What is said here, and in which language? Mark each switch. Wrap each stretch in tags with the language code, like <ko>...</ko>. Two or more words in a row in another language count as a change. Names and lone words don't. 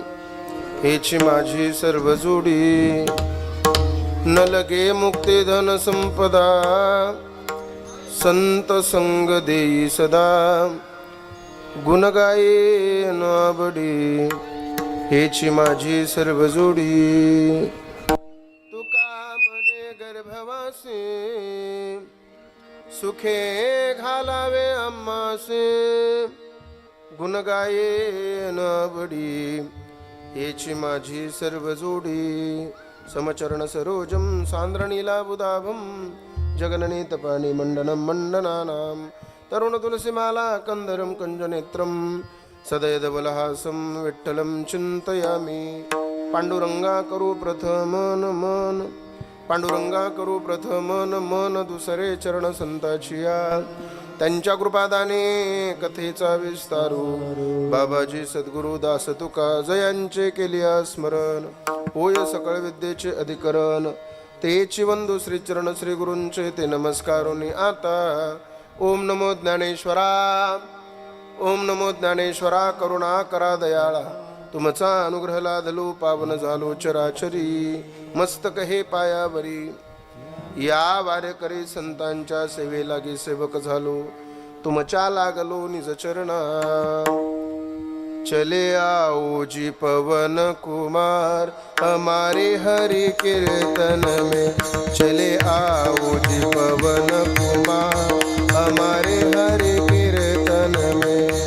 <mr>हेची माझी सर्व जोडी न लगे मुक्ती धन संपदा, संत संग देई सदा गुण गायन आवडी. हेची माझी सर्व जोडी तुका मने गर्भवासी, सुखे घालावे आम्हासे गुण गायन आवडी. हेची माझी सर्व जोडी</mr> <sa>समचरण सरोजम सांद्रणीला बुधाभम, जगननीत पाणी मंडनम मंडनानाम, तरुण तुलसीमाला कंदरम कंजनेत्रम, सदयदबलहासं विठ्ठलं चिंतयामि.</sa> <mr>पांडुरंगा करू प्रथम मन, पांडुरंगा करू प्रथम मन, दुसरे चरण संताचिया, त्यांच्या कृपादाने कथेचा विस्तारू. बाबाजी सद्गुरु दास तुका जयांचे केलिया स्मरण, होय सकळ विद्येचे अधिकरण. तेची वंदू श्री चरण श्री गुरूंचे ते नमस्कारोनी आता. ओम नमो ज्ञानेश्वरा, ओम नमो ज्ञानेश्वरा, करुणा करा दयाळा. तुमचा अनुग्रह लादलो पावन झालो चराचरी, मस्तक हे पायावरी. या वारेकरी संतांच्या सेवे लागी सेवक झालो, तुमच्या लागलो निज चरणा.</mr> <hi>चले आओ जी पवन कुमार, हमारे हरि कीर्तन में. चले आओ जी पवन कुमार, हमारे हरि कीर्तन में.</hi>